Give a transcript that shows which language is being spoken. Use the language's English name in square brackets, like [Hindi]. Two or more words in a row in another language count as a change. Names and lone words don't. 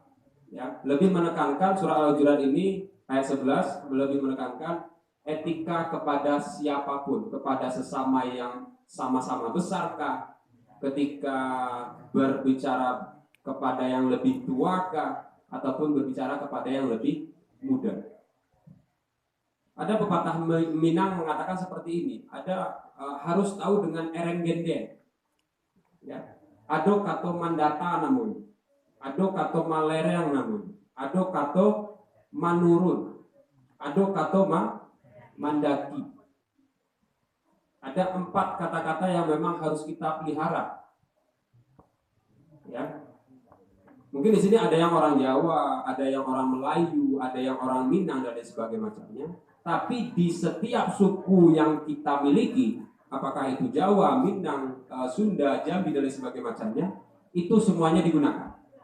[Indonesian] Ya, lebih menekankan surah Al-Hujurat ini ayat 11 lebih menekankan etika kepada siapapun, kepada sesama yang sama-sama besarkah, ketika berbicara kepada yang lebih tuakah, ataupun berbicara kepada yang lebih muda. Ada pepatah Minang mengatakan seperti ini. Ada harus tahu dengan [Minangkabau] ereng genden. [Indonesian] Ya. [Minangkabau] Ado kato mandata namun. Ado kato malereng namun. Ado kato manurun. Ado kato mandaki. [Indonesian] Ada 4 kata-kata yang memang harus kita pelihara. Ya. Mungkin di sini ada yang orang Jawa, ada yang orang Melayu, ada yang orang Minang dan lain sebagainya macamnya. Tapi di setiap suku yang kita miliki, apakah itu Jawa, Minang, Sunda, Jambi dan lain sebagainya macamnya, itu semuanya digunakan.